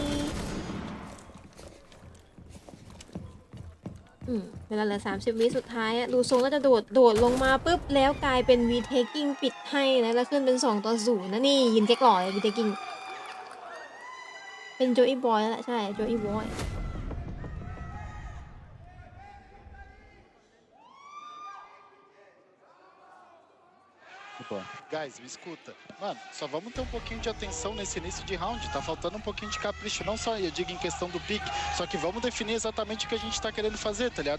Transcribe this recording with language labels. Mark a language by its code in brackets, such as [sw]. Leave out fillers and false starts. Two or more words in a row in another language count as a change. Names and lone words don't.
[th] เวลาเหลือ30 วิสุดท้ายดูทรงก็จะโดดลงมาปุ๊บแล้วกลายเป็นวีเทคกิ้งปิดให้นะแล้วขึ้นเป็น2-0นะนี่ยินแก๊กหล่อเลยวีเทคกิ้งเป็นโจอี้บอยแล้วแหละใช่โจอี้บอย [pt] Guys, me escuta. Mano, só vamos ter um pouquinho de atenção nesse início de round. Tá faltando um pouquinho de capricho, não só eu digo em questão do pique, só que vamos definir exatamente o que a gente tá querendo fazer, tá ligado?